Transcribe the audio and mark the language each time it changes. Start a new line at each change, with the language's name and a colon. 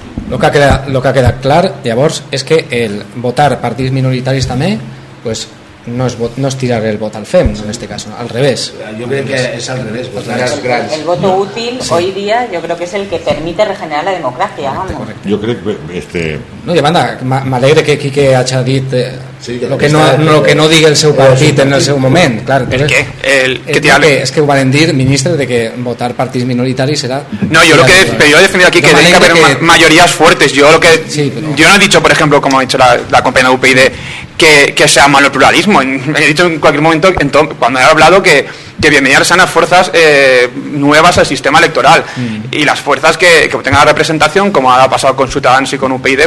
Catalan: Lo que ha quedat clar, llavors, és que el votar partits minoritaris també, pues, no es tirar el vot al FEM,
Spanish: en este caso, al revés. Yo creo que es al revés. El voto útil hoy día yo creo que es el que permite regenerar la democracia.
Catalan: Correcte. Jo crec que No, i a banda, m'alegre que Quique hagi dit el que no digui el seu partit en el seu moment, clar. És que ho van dir ministres de que votar partits minoritaris será...
Spanish: No, yo he defendido aquí que tiene que haber mayorías fuertes. Yo no he dicho, por ejemplo, como ha dicho la compañera de UPyD, que sea malo el pluralismo. He dicho en cualquier momento, cuando he hablado, que bienvenidas sean las fuerzas nuevas al sistema electoral, y las fuerzas que obtengan representación, como ha pasado con Ciutadans y con UPyD.